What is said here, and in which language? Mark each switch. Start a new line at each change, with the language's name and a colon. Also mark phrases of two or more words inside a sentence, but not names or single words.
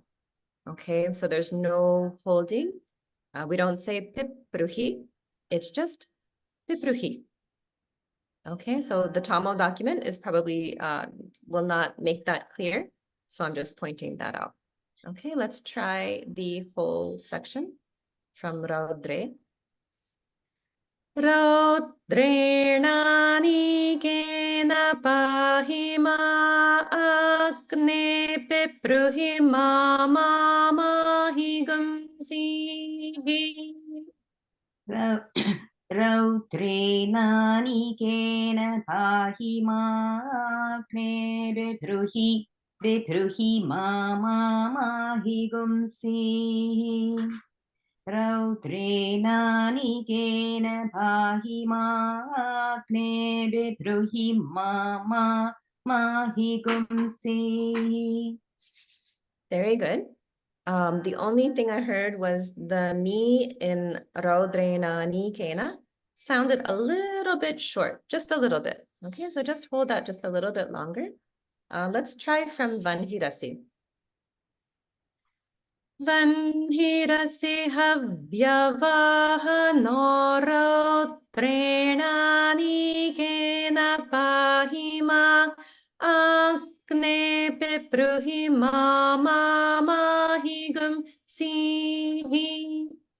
English: Okay, so there's no holding. We don't say Pipruhi, it's just Pipruhi. Okay, so the Tamil document is probably will not make that clear. So I'm just pointing that out. Okay, let's try the whole section from Raudre.
Sanskrit: रौद्रेणानीकेन पाहि मा अग्ने पिप्रुहि माहि गुंसीः. रौद्रेणानिकेन पाहि माग्ने बिभ्रूहि माहि गुंसीः रौद्रेणानिकेन पाहि माग्ने बिभ्रूहि माहि गुंसीः
English: Very good. The only thing I heard was the ni in Raudrena Nikena sounded a little bit short, just a little bit. Okay, so just hold that just a little bit longer. Let's try from Vanhirasi.
Sanskrit: वह्निरसि हव्यवाहनो रौद्रेणा नीकेन पाहिमा अग्ने पिप्रुहि माहि गुंसीः.